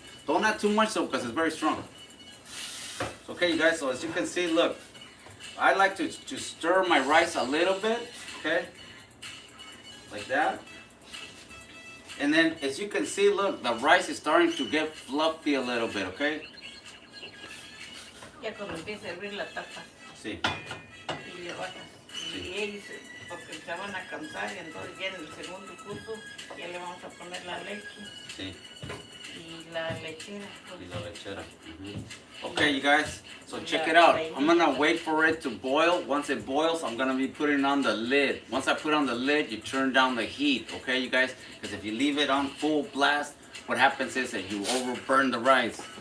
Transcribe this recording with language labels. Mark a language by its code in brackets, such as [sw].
[en] Don't add too much though, because it's very strong. Okay, you guys. So as you can see, look, I like to stir my rice a little bit. Okay. Like that. And then as you can see, look, the rice is starting to get fluffy a little bit, okay? [es] Ya cuando empieza a hervir la tapa. Sí. Y le bajas. Sí. Y ellos, porque se van a cansar, y entonces ya en el segundo curso ya le vamos a poner la leche. Sí. Y la lechera. Y la lechera. [en] Okay, you guys, so check it out. I'm gonna wait for it to boil. Once it boils, I'm gonna be putting on the lid. Once I put on the lid, you turn down the heat, okay, you guys? Because if you leave it on full blast, what happens is that you overburn the rice.